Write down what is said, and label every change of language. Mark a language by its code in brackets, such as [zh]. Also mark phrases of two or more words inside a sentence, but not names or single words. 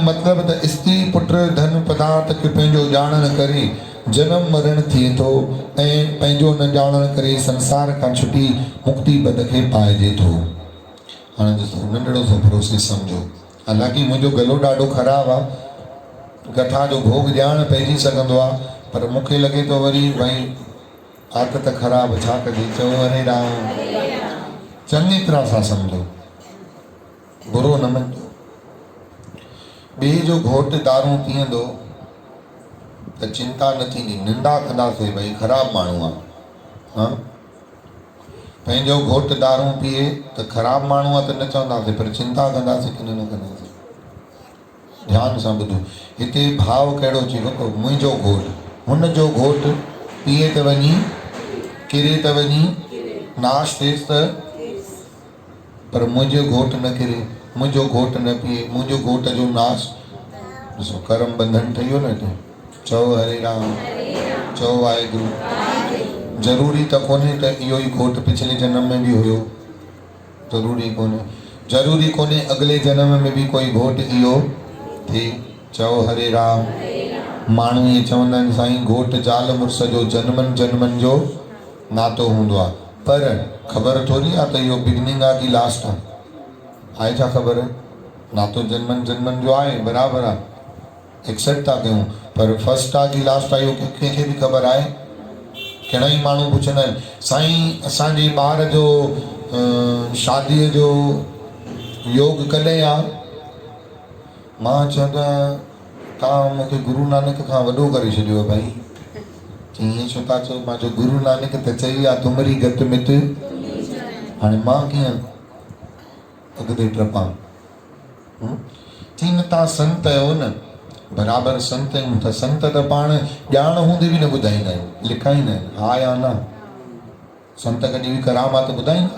[sd] मतिलब त स्त्री पुट धन पदार्थ खे पंहिंजो ॼाणण करे जनम मरण थिए थो ऐं पंहिंजो न ॼाणण करे संसार खां छुटी मुक्ति पद खे पाइजे थो। हाणे ॾिसो नंढड़ो सो प्रोसेस सम्झो। हालांकि मुंहिंजो गलो ॾाढो ख़राबु आहे, कथा जो भोग ॼाण पइजी सघंदो आहे, पर मूंखे लॻे थो वरी भई आदत ख़राबु, छा कजे। चओ हरे राम। चङी तरह सां सम्झो, बुरो न मञो। ॿिए जो घोटु दारू पीअंदो त चिंता न थींदी, निंदा कंदासीं भई ख़राबु माण्हू आहे। हा, पंहिंजो घोटु दारू पीए त ख़राबु माण्हू आहे त न चवंदासीं, पर चिंता कंदासीं की न कंदासीं। ध्यानु सां ॿुधो, हिते भाव कहिड़ो अची वयो। मुंहिंजो घोटु, हुनजो घोटु पीए त वञी, किरे त वञी, नाश थिएसि त, पर मुंहिंजो घोटु न किरे, मुंहिंजो घोटु न पीए, मुंहिंजो घोट जो नाश। ॾिसो कर्म बंधन ठही वियो न हिते। चओ हरे राम, चओ वाहेगुरु। ज़रूरी त कोन्हे त इहो ई घोटु पिछले जन्म में बि हुयो, ज़रूरी कोन्हे। ज़रूरी कोन्हे अॻिले जन्म में बि कोई घोटु इहो थिए। चओ हरे राम। माण्हू इहे चवंदा आहिनि साईं घोटु ज़ाल मुड़ुस जो जन्मनि जन्मनि जो नातो हूंदो आहे, पर ख़बर थोरी आहे त इहो बिगिनिंग आहे कि लास्ट आहे। छा ख़बर? नातो जन्मनि जन्मनि जो आहे, बराबरि आहे, एक्सेप्ट था कयूं, पर फर्स्ट आहे कि लास्ट आहे इहो कंहिंखे बि ख़बर आहे? घणा ई माण्हू पुछंदा आहिनि साईं असांजे ॿार जो शादीअ जो योग कॾहिं आहे? मां चवंदो आहियां तव्हां मूंखे गुरु नानक खां वॾो करे छॾियो भाई। ईअं छो था चओ? मां चयो गुरु नानक त चई आहे [pa] तुमरी गत मित, [sd] हाणे मां कीअं अॻिते टपां? चई न तव्हां संत आहियो न, बराबरि संत आहियूं, त संत त पाण ॼाण हूंदे बि न ॿुधाईंदा आहियूं, लिखाईंदा आहिनि हा या न। संत कॾहिं बि करामात ॿुधाईंदा?